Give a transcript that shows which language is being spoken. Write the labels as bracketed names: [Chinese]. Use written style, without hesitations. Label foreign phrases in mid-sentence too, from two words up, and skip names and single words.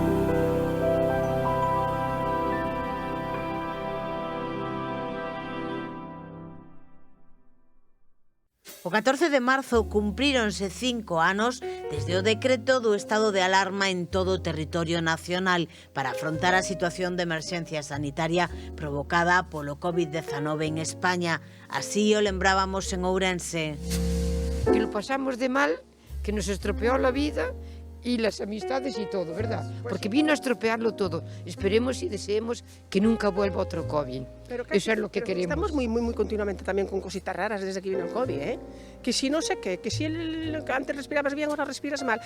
[Galician] O 14 de marzo cumpríronse 5 anos desde o decreto do estado de alarma en todo o territorio nacional para afrontar a situación de emerxencia sanitaria provocada polo COVID-19 en España. Así o lembrábamos en Ourense. [Spanish] Que lo pasamos de mal, que nos estropeó la vida y las amistades y todo, ¿verdad? Porque vino a estropearlo todo. Esperemos y deseemos que nunca vuelva otro COVID. Eso es lo que queremos. Estamos muy continuamente también con cositas raras desde que vino el COVID, ¿eh? Que si no sé qué, que si antes respirabas bien, ahora respiras mal.